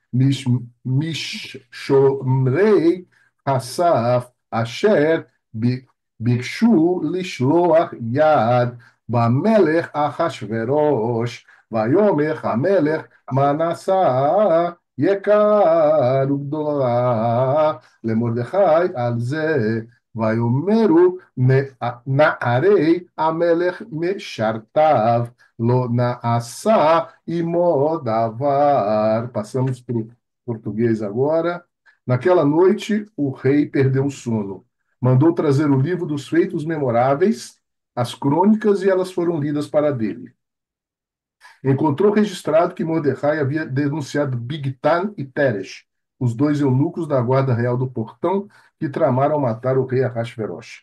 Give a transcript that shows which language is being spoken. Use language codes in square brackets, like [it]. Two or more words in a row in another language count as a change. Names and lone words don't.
[he] משומרי הסף אשר ביקשו לשלוח יד במלך אחשוורוש, ויאמר המלך מה נעשה יקר וגדולה למרדכי על זה, ויאמרו נערי המלך משרתיו לא נעשה עמו דבר. [pt] Passamos para o português agora. Naquela noite, o rei perdeu o sono. Mandou trazer o livro dos feitos memoráveis, as crônicas, e elas foram lidas para dele. Encontrou registrado que Mordecai havia denunciado Bigtan e Teresh, os dois eunucos da guarda real do portão, que tramaram matar o rei Ahasverosh.